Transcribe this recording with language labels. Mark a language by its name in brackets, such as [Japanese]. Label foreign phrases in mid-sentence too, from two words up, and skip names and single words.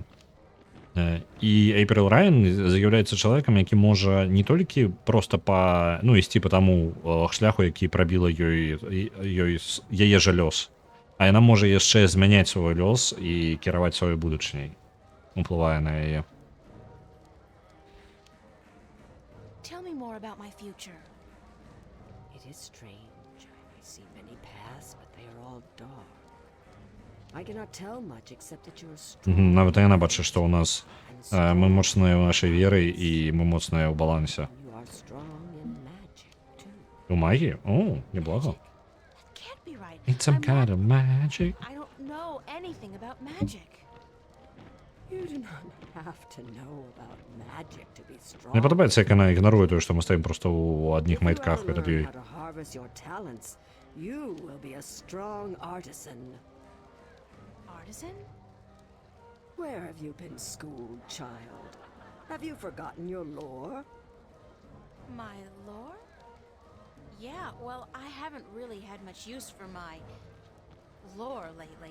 [Belarusian] І Эйприл Райан з'яўляецца чалавекам, які можа не толькі проста ісці па таму шляху, які прабіла яе жа лёс, а яна можа яшчэ змяняць свой лёс і кіраваць сваёй будучыняй, уплывае на яе. [English] Tell me more about my future. It is strange. I see many paths, but they are all dark. I cannot tell much except that you are strong. [Belarusian] Нават яна бачыць, што ў нас мы моцныя ў нашай веры і мы моцныя ў балансе. [English] You are strong in magic too. [Belarusian] У магіі? О, неблага. [English] That can't be right. It's some kind of magic. I don't know anything about magic. You do not have to know about magic to be strong. [Belarusian] Мне падабаецца, як яна ігнаруе тое, што мы стаім проста ў адных майтках перад ёй. [English] How to harvest your talents, you will be a strong artisan. Artisan? Where have you been schooled, child? Have you forgotten your lore? My lore? Yeah, well, I haven't really had much use for my lore lately.